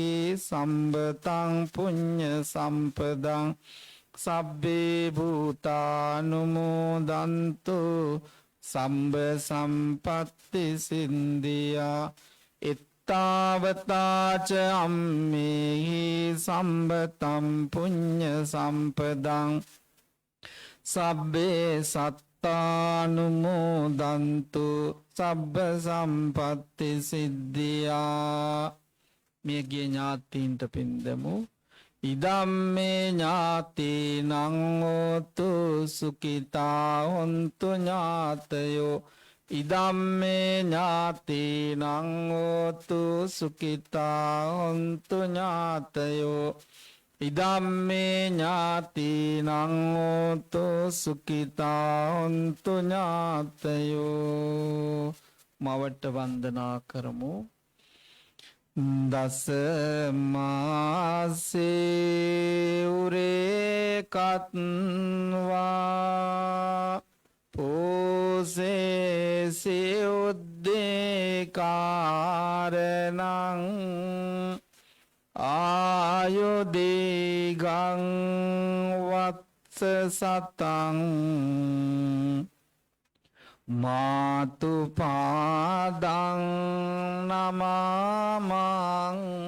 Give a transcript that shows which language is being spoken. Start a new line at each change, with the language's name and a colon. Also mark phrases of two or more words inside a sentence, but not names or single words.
Pali: සම්බතං පුඤ්ඤ සම්පදං සබ්බේ භූතානුමෝදන්තු සම්බ සම්පත්ති සින්දියා ඉත්තාවතාච අම්මේහි සම්බතං පුඤ්ඤ සම්පදං සබ්බේ සත්තානුමෝදන්තු සබ්බ සම්පත්ති සිද්ධියා.
Sinhala: මියගිය ඥාතීන්ට පින් දෙමු.
Pali: ඉදම්මේ ඥාතීනං හෝතු සුඛිතා හොන්තු ඥාතයෝ ඉදම්මේ ඥාතීනං හෝතු සුඛිතා හොන්තු ඥාතයෝ ඉදම්මේ ඥාතීනං හෝතු සුඛිතා හොන්තු ඥාතයෝ.
Sinhala: මවට වන්දනා කරමු.
Pali: දස මාසේ උරේකත්වා පෝසේ සියුද්දේකාරණං ආයුදීගං වත්ස සතං මාතු පාදං නමාමං.